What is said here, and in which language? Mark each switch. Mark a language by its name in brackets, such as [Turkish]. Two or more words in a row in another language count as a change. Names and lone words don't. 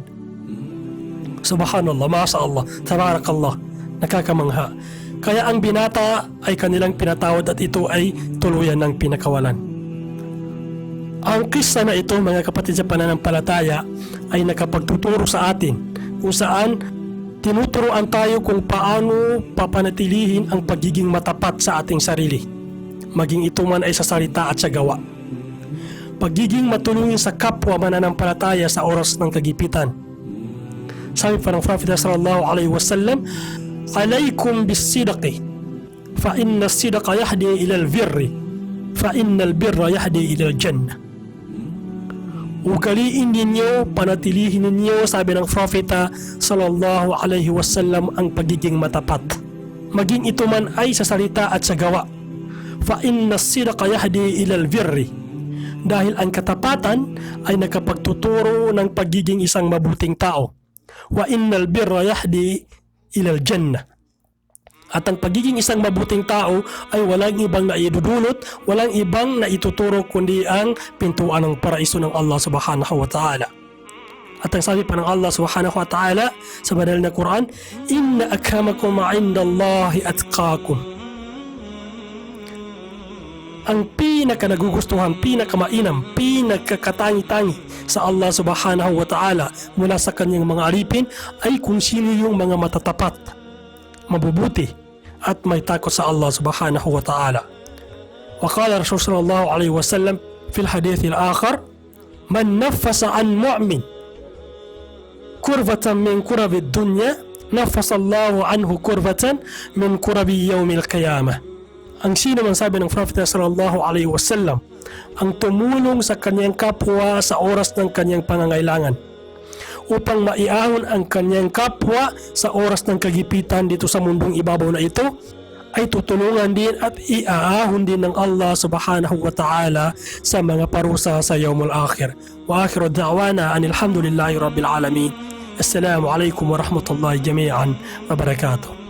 [Arabic] سبحان الله، ما شاء الله، تبارك الله, [Filipino] nakakamangha. Kaya ang binata ay kanilang pinatawad at ito ay tuluyan ng pinakawalan. Ang kisa na ito, mga kapatid sa pananampalataya, ay nakapagtuturo sa atin kung saan tinuturoan tayo kung paano papanatilihin ang pagiging matapat sa ating sarili, maging ito man ay sa salita at sa gawa. Pagiging matulungin sa kapwa mananampalataya sa oras ng kagipitan. Sabi pa ng Prophet [Arabic] صلى الله عليه وسلم، عليكم بالصدق فإن الصدق يهدي إلى البر فإن البر يهدي إلى الجنة. [Filipino] Ugaliin ninyo, panatilihin ninyo, sabi ng Prophet [Arabic] صلى الله عليه وسلم, [Filipino] ang pagiging matapat, maging ito man ay sa salita at sa gawa. [Arabic] فإن الصدق يهدي إلى البر, [Filipino] dahil ang katapatan ay nakapagtuturo ng pagiging isang mabuting tao. [Arabic] وإن البر يهدي إلى الجنة. [Filipino] At ang pagiging isang mabuting tao ay walang ibang naidudulot, walang ibang naituturo kundi ang pintuan ng paraiso ng Allah [Arabic] سبحانه وتعالى. [Filipino] At ang sabi pa ng Allah [Arabic] سبحانه وتعالى [Filipino] sa banal na Quran, [Arabic] إن أكرمكم عند الله أتقاكم. [Filipino] Ang pinakanagugustuhan, pinakamainam, pinakakatangi-tangi sa Allah [Arabic] سبحانه وتعالى [Filipino] mula sa kanyang mga alipin ay kung sino yung mga matatapat, mabubuti at may takot sa Allah [Arabic] سبحانه وتعالى. وقال رسول صلى الله عليه وسلم في الحديث الآخر، من نفس عن مؤمن كربة من كرب دنيا نفس الله عنه كربة من كرب يوم القيامة. [Filipino] Ang sino man, sabi ng Prophet [Arabic] صلى الله عليه وسلم, [Filipino] ang tumulong sa kanyang kapwa sa oras ng kanyang pangangailangan upang maiahon ang kanyang kapwa sa oras ng kagipitan dito sa mundong ibabaw na ito, ay tutulungan din at iaahon din ng Allah [Arabic] سبحانه وتعالى [Filipino] sa mga parusa sa [Arabic] يوم الآخر. وآخر دعوانا أن الحمد لله رب العالمين. السلام عليكم ورحمة الله جميعا وبركاته.